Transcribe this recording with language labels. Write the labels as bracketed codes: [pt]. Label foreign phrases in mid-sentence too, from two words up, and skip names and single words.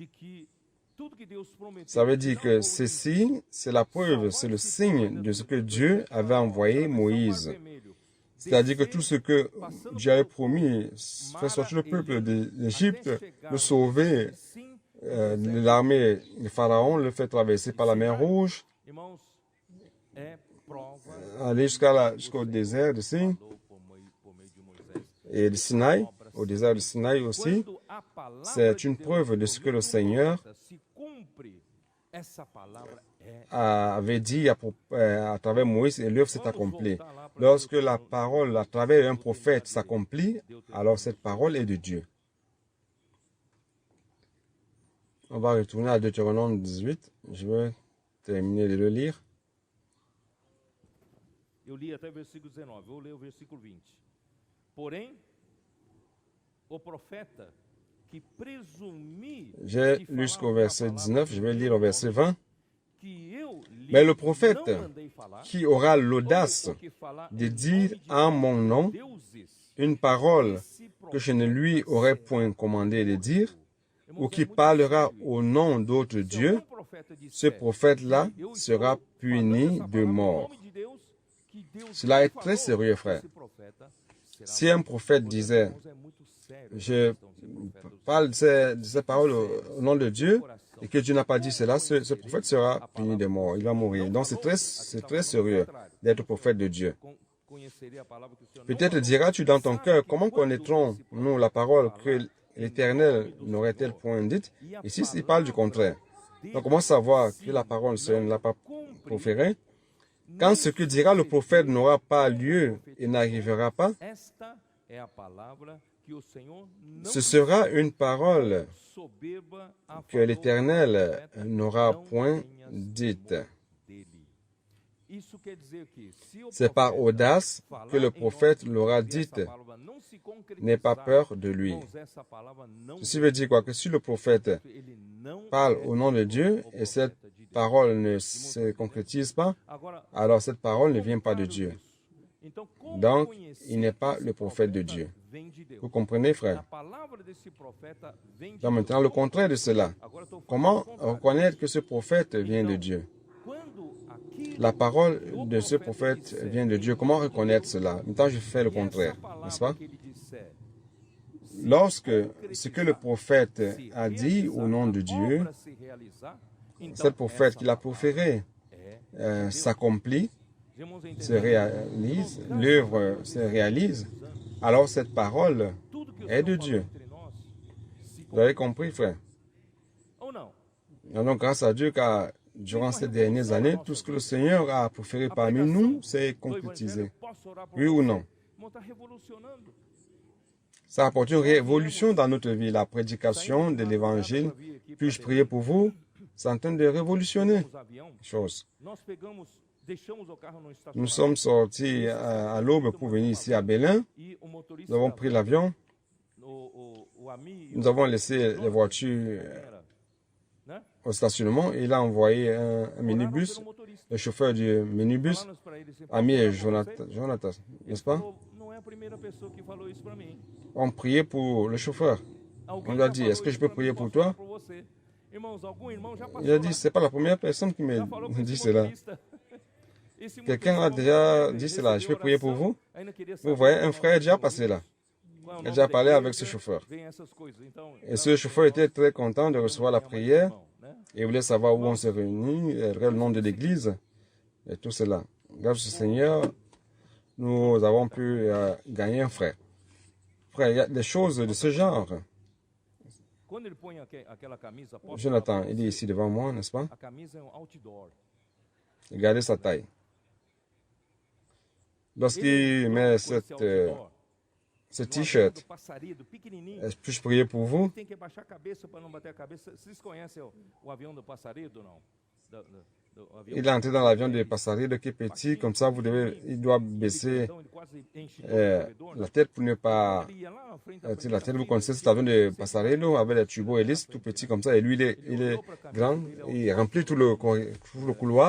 [fr] Ça veut dire que ceci, c'est la preuve, c'est le signe de ce que Dieu avait envoyé Moïse. C'est-à-dire que tout ce que Dieu avait promis, faire sortir le peuple d'Égypte, le sauver l'armée de Pharaon le fait traverser par la mer Rouge, [pt] Irmãos, é prova [fr] aller jusqu'au désert de Sin [pt] por meio de Moisés. [fr] et de Sinaï, au désert de Sinaï aussi. [pt] Quando a palavra [fr] C'est une [pt] de Deus [fr] preuve de ce que le [pt] por meio de um [fr] Seigneur [pt] profeta se cumpre, essa palavra é. [fr] avait dit à travers Moïse et l'œuvre s'est accomplie. Lorsque la parole à travers un prophète s'accomplit, alors cette parole est de Dieu. On va retourner à Deutéronome 18. Je vais terminer de le lire. [pt] Eu li até o versículo 19, vou ler o versículo 20. Porém, o profeta que presumir [fr] J'ai [pt] de [fr] lu jusqu'au [pt] falar [fr] verset [pt] a palavra [fr] 19, je vais lire au verset 20. [pt] que eu lhe [fr] Mais le prophète [pt] não mandei falar, [fr] qui aura l'audace [pt] ou que falar [fr] de [pt] em [fr] dire [pt] nome de [fr] en mon nom [pt] deuses, [fr] une parole [pt] esse [fr] que je ne lui [pt] profeta [fr] aurais [pt] será [fr] point commandé de dire, [pt] Irmãos, [fr] ou [pt] é [fr] qui [pt] muito [fr] parlera [pt] sério [fr] au [pt] isso. [fr] nom d'autres [pt] Se [fr] dieux, [pt] algum profeta [fr] ce [pt] disser, [fr] prophète-là [pt] eu [fr] sera [pt] estou [fr] puni [pt] falando essa [fr] de [pt] palavra em [fr] mort. [pt] nome de Deus, que Deus [fr] Cela [pt] me [fr] est très [pt] falou, [fr] sérieux, frère. [pt] esse profeta será [fr] Si un prophète [pt] Portanto, [fr] disait, [pt] irmãos, é muito sério essa [fr] je [pt] questão de ser profeta do [fr] parle de ces paroles au nom de Dieu, et que Dieu n'a pas dit cela, ce prophète sera puni de mort, il va mourir. Donc c'est très sérieux d'être prophète de Dieu. [pt] conhecerei a palavra que o Senhor não [fr] Peut-être [pt] falou. [fr] diras-tu dans ton [pt] Sabe [fr] cœur, [pt] que [fr] comment [pt] quando [fr] connaîtrons-nous la parole que l'Éternel n'aurait-elle point dite? Ici, il parle du contraire. Donc comment savoir que la parole ne l'a pas proférée? Quand ce que dira le prophète n'aura pas lieu et n'arrivera pas, [pt] Esta é a palavra que o Senhor não [fr] ce sera une parole [pt] soberba a [fr] que l'Éternel n'aura point dite. [pt] Isso quer dizer que se o [fr] C'est par [pt] profeta [fr] audace [pt] falar [fr] que le [pt] em nome [fr] prophète [pt] de Deus [fr] l'aura [pt] e essa [fr] dite. [pt] palavra não se concretizar, [fr] N'aie pas peur de lui. [pt] irmãos, essa palavra não [fr] Ceci veut dire quoi? Que si le prophète [pt] ele não [fr] parle [pt] é [fr] au nom de Dieu et cette [pt] profeta de Deus. [fr] parole ne se concrétise pas, [pt] Agora, [fr] alors cette parole ne vient pas de Dieu. [pt] então, como [fr] Donc, [pt] conhecer [fr] il n'est pas [pt] que [fr] le [pt] esse [fr] prophète de [pt] profeta [fr] Dieu. [pt] vem de Deus? [fr] Vous comprenez, [pt] A [fr] frère? [pt] palavra desse profeta vem de [fr] Donc [pt] Deus. [fr] maintenant, le contraire de cela. [pt] Agora estou falando [fr] Comment [pt] o contrário. [fr] reconnaître que ce prophète vient de Dieu? [pt] Quando aquilo [fr] La parole [pt] que [fr] de ce prophète vient de Dieu. Comment reconnaître cela? Maintenant, je fais le [pt] que essa [fr] contraire, [pt] palavra [fr] n'est-ce pas? [pt] que ele disser [fr] Lorsque ce que le prophète a dit au nom de Dieu, [pt] obra se realizar, então [fr] cette prophète [pt] essa [fr] qu'il a [pt] palavra [fr] proféré [pt] é [fr] s'accomplit, [pt] Os irmãos [fr] se [pt] entenderam? [fr] réalise, l'œuvre se réalise, alors cette parole [pt] Tudo que o [fr] est [pt] Senhor [fr] de [pt] falou [fr] Dieu. [pt] entre nós se [fr] Vous avez compris, frère? [pt] ou não? [fr] Et donc, grâce à Dieu, car durant ces dernières années, tout ce que le Seigneur a proféré parmi nous s'est [pt] Do [fr] concrétisé. [pt] Evangelho, posso orar por [fr] Oui ou [pt] você? [fr] non? [pt] Irmão, está revolucionando. [fr] Ça apporte une révolution dans notre vie. La prédication de l'Évangile, puis-je prier pour vous? C'est en train de révolutionner [pt] Os aviões, [fr] les choses. [pt] nós deixamos o carro no [fr] Nous [pt] estacionamento [fr] sommes sortis à l'aube pour venir ici à Berlin. [pt] e o motorista [fr] Nous avons [pt] da [fr] pris [pt] van, [fr] l'avion. [pt] o ami e [fr] Nous [pt] o [fr] avons laissé les voitures [pt] era, né? [fr] au stationnement et il a envoyé un [pt] Oraram [fr] minibus. [pt] pelo motorista. [fr] Le chauffeur du minibus, [pt] Falamos para ele assim, [fr] ami [pt] "Posso [fr] et [pt] orar por você?" [fr] Jonathan, [pt] Ele [fr] n'est-ce pas? [pt] falou, não é a primeira pessoa que falou isso para mim. [fr] On priait pour le chauffeur. [pt] Alguém [fr] On lui a [pt] já [fr] dit, [pt] falou [fr] est-ce que je [pt] isso [fr] peux [pt] pra mim, [fr] prier pour [pt] posso [fr] toi? [pt] orar por você. Irmãos, algum irmão já passou [fr] Il a [pt] lá, [fr] dit, c'est pas la première personne qui [pt] já [fr] me [pt] falou com [fr] dit [pt] esse [fr] cela. [pt] motorista. Esse [fr] Quelqu'un a [pt] motorista [fr] déjà [pt] falou, [fr] dit cela, je peux [pt] recebeu [fr] prier pour [pt] oração, [fr] vous? [pt] ainda queria [fr] Vous [pt] saber [fr] voyez, [pt] qual é [fr] un [pt] o [fr] frère est [pt] nome [fr] déjà [pt] do [fr] passé là. [pt] qual é o [fr] Il a [pt] nome [fr] déjà [pt] da [fr] parlé avec [pt] igreja, [fr] ce chauffeur. [pt] vem essas coisas. Então, [fr] Et ce chauffeur était très content de recevoir la prière. Et voulait savoir où on se réunit, le nom de l'église et tout cela. Grâce au Seigneur, nous avons pu gagner un frère. Frère, il y a des choses de ce genre. [pt] Quando ele põe aquela camisa, posso [fr] Jonathan, [pt] falar pra [fr] il est [pt] você? [fr] ici devant moi, n'est-ce pas? [pt] A camisa é um outdoor. [fr] Regardez sa taille. Lorsqu'il met [pt] Com esse outdoor, [fr] ce [pt] no avião [fr] t-shirt, [pt] do Passarido, pequenininho, [fr] est-ce que je prier pour vous? [pt] tem que abaixar a cabeça para não bater a cabeça. Vocês conhecem o avião do Passarido ou não? Do avião [fr] Il est entré dans l'avion de Passarido qui est petit, comme ça il doit baisser [pt] ele quase enche todo o corredor, [fr] la [pt] né? [fr] tête pour ne pas [pt] Ele ia lá na frente [fr] tu sais, la tête, vous connaissez cet avion de Passarido avec les turbo hélices tout petit comme ça, et lui il est grand, il remplit tout le couloir.